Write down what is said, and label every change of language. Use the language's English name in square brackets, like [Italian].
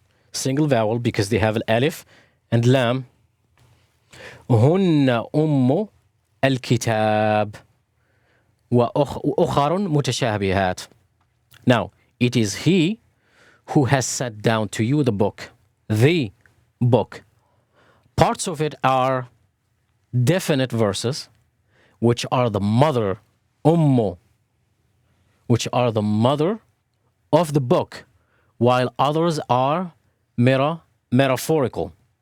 [English] Single vowel because they have an alif and lam. [Arabic] هن أم الكتاب وأخر متشابهات. [English] Now, it is he who has set down to you the book. The book. Parts of it are definite verses, which are the mother, ummu, which are the mother of the book, while others are metaphorical.